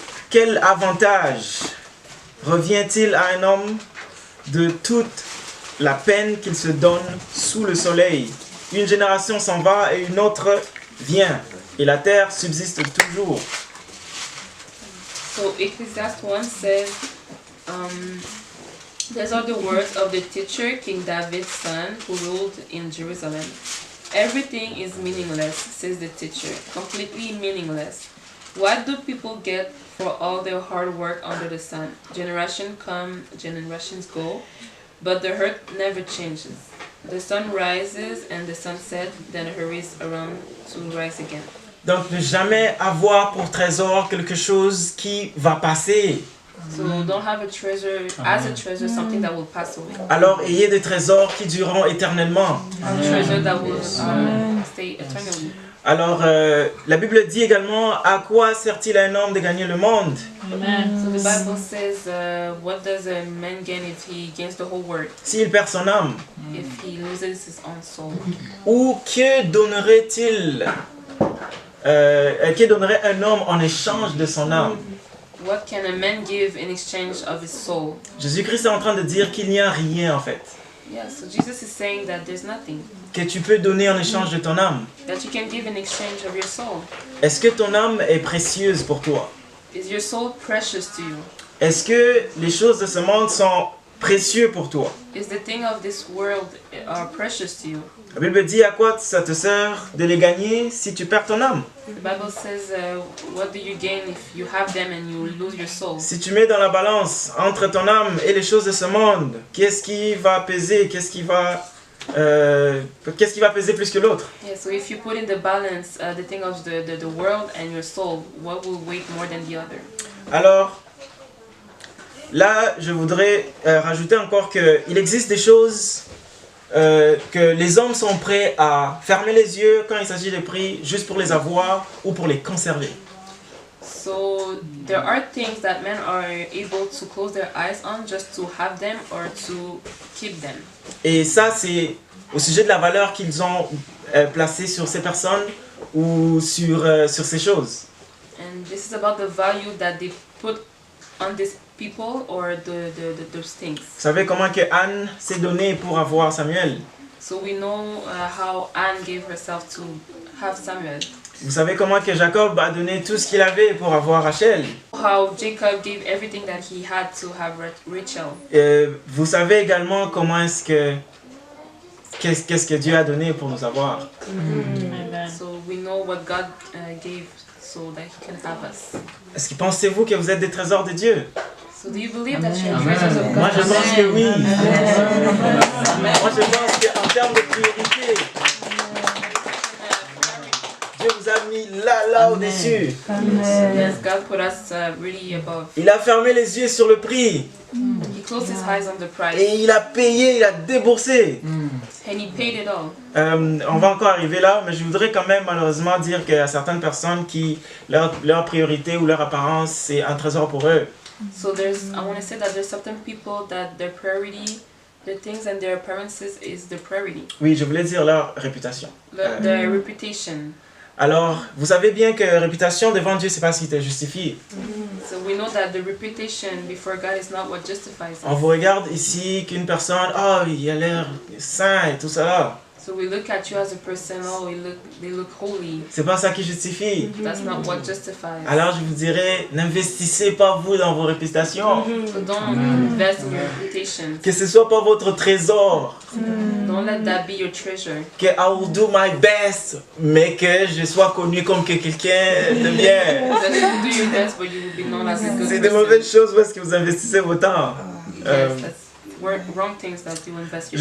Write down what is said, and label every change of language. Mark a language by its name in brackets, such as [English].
[French] Quel avantage revient-il à un homme de toute la peine qu'il se donne sous le soleil? Une génération s'en va et une autre vient, et la terre subsiste toujours. [English] So Ecclesiastes 1 says, these are the words of the teacher, King David's son, who ruled in Jerusalem. Everything is meaningless, says the teacher, completely meaningless. What do people get for all their hard work under the sun? Generations come, generations go, but the earth never changes. The sun rises and the sun sets, then hurries around to rise again. [French] Donc ne jamais avoir pour trésor quelque chose qui va passer. [English] So don't have a treasure as a treasure something that will pass away. [French] Alors ayez des trésors qui dureront éternellement. [English] A treasure that will stay eternally. [French] Alors la Bible dit également, à quoi sert-il à un homme de gagner le monde? [English] So the Bible says, what does a man gain if he gains the whole world? [French] S'il perd son âme? [English] If he loses his own soul? [French] Ou que donnerait-il? Que donnerait un homme en échange de son âme? [English] What can a man give in exchange of his soul? [French] Jésus-Christ est en train de dire qu'il n'y a rien en fait. [English] Yeah, so Jesus is saying that there's nothing [French] Que tu peux donner en échange de ton âme. [English] that you can give in exchange of your soul. [French] Est-ce que ton âme est précieuse pour toi? [English] Is your soul precious to you? [French] Est-ce que les choses de ce monde sont précieuses pour toi? [English] Is the thing of this world are precious to you? [French] La Bible dit à quoi ça te sert de les gagner si tu perds ton âme? [English] The Bible says, what do you gain if you have them and you lose your soul? [French] Si tu mets dans la balance entre ton âme et les choses de ce monde, qu'est-ce qui va peser? Qu'est-ce qui va qu'est-ce qui va peser plus que l'autre? [English] Yeah, so if you put in the balance the thing of the world and your soul, what will weigh more than the other? [French] Alors, là, je voudrais rajouter encore qu'il existe des choses que les hommes sont prêts à fermer les yeux quand il s'agit de prix juste pour les avoir ou pour les conserver. [English] So there are things that men are able to close their eyes on just to have them or to keep them. [French] Et ça, c'est au sujet de la valeur qu'ils ont placée sur ces personnes ou sur ces choses. [English] And this is about the value that they put on these people or those things. [French] Vous savez comment que Anne s'est donnée pour avoir Samuel? [English] So we know how Anne gave herself to have Samuel. [French] Vous savez comment que Jacob a donné tout ce qu'il avait pour avoir Rachel? [English] How Jacob gave everything that he had to have Rachel. [French] Vous savez également comment est-ce que qu'est-ce que Dieu a donné pour nous avoir? [English] So we know what God gave so that he can have us. [French] Est-ce que pensez-vous que vous êtes des trésors de Dieu? [English] So do you believe that you're treasures of God? [French] Moi je pense que oui. Moi je pense qu'en termes de priorité, Dieu vous a mis là au-dessus. [English] Yes, God put us really above. [French] Il a fermé les yeux sur le prix. [English] He closed his eyes on the price [French] Et il a payé, il a déboursé. [English] and he paid it all. [French] On va encore arriver là, mais je voudrais quand même malheureusement dire qu'il y a certaines personnes qui, leur priorité ou leur apparence, c'est un trésor pour eux. [English] So I want to say that there's certain people that their priority, their things and their appearances is the priority. [French] Oui, je voulais dire leur réputation. [English] Their reputation. [French] Alors, vous savez bien que réputation devant Dieu, c'est pas ce qui te justifie. [English] So we know that the reputation before God is not what justifies [French] On [English] us. [French] vous regarde ici qu'une personne, oh, il a l'air saint et tout ça. [English] So we look at you as a person, oh, they look holy. [French] C'est pas ça qui justifie. [English] That's not what justifies. [French] Alors, je vous dirais, n'investissez pas vous dans vos réputations. [English] So don't invest in your reputation. [French] Que ce soit pas votre trésor. [English] Don't let that be your treasure. [French] Que [English] I will do my best, [French] mais que je sois connu comme que quelqu'un de bien. [English] That you do your best, but you will be known as a good [French] C'est des [English] person. [French] mauvaises choses parce que vous investissez votre temps. [English] Yes, that's wrong things that you invest your